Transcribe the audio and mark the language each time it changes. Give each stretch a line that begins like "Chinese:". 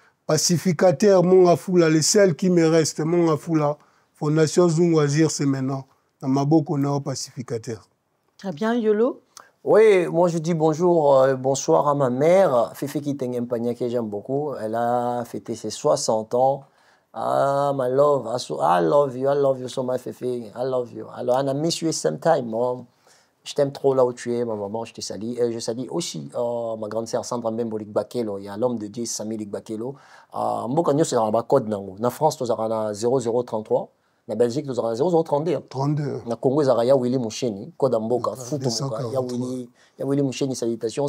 French: Pacificateur, Mongafoula, les seuls qui me restent, Mongafoula. Fondation Zungwazir, c'est maintenant. Dans ma boucle, on est au pacificateur. Très bien, Yolo. Oui, moi je dis bonjour, bonsoir à ma mère, Fifi Kitengempagna, que j'aime beaucoup. Elle a fêté ses 60 ans.
English: Ah, my love, I love you so much, Fifi, I love you. Alors, and I miss you sometime, Mom.
French: Je t'aime trop là où tu es, ma maman, je te salue. Et je salue aussi ma grande sœur Sandra Mbembo Ligbakelo. Il y a l'homme de Dieu, Sami Ligbakelo. Mbokanyo, c'est dans le code. En France, nous avons 0033. En Belgique, nous avons 0032. 32. En Congo, nous avons Willy Moucheni. Code Mboka, il y a Willy Moucheni, salutations.